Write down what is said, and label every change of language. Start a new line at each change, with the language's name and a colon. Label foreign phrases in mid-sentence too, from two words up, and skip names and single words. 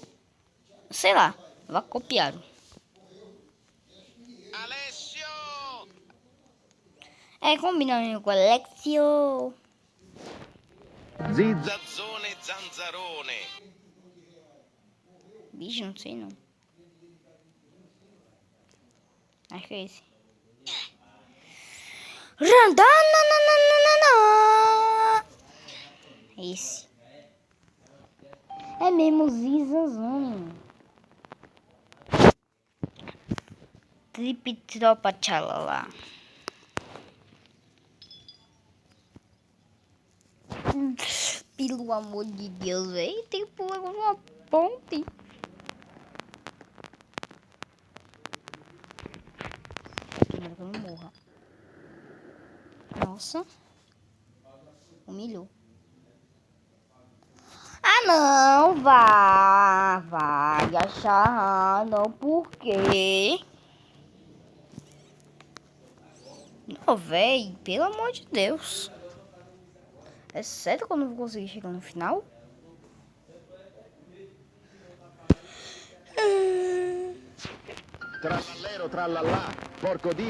Portuguese: Sei lá, vá copiaram. Alessio! É, combinando com o Alexio. Zizza. Zazzone zanzarone. Bicho, não sei não. Acho que é esse. Esse. É mesmo Zizanzone. Tripitropa tchalala. Pelo amor de Deus, velho. Tem que pular uma ponte. Tomara que eu não morra. Nossa. Humilhou. Ah, não. Vai achar. Não, por quê? Não, véi. Pelo amor de Deus. É sério que eu não vou conseguir chegar no final? Trallallero, trallallà.
Italian: Porco Dio.